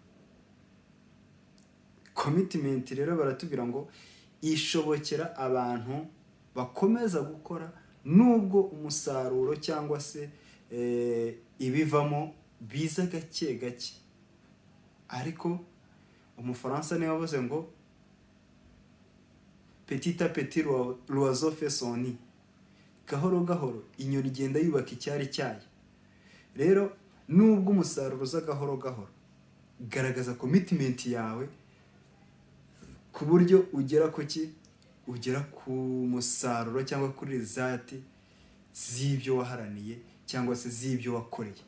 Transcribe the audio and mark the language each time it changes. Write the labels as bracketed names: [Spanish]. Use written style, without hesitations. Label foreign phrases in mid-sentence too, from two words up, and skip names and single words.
[Kinyarwanda] Commitment rero baratubwira ngo ishobokera abantu bakomeza gukora nubwo umusaruro cyangwa se ibivamo biza gake gake. Ariko umufaransa niwe wavuze ngo [French] petit à petit l'oiseau fait son nid. [Kinyarwanda] Gahoro gahoro inyoni igenda yubaka icyari cyayo. Rero nubwo umusaruro uza gahoro gahoro, garagaza commitment yawe ku buryo ugera ku musaruro cyangwa kuri result z'ibyo waharaniye cyangwa se z'ibyo wakoreye.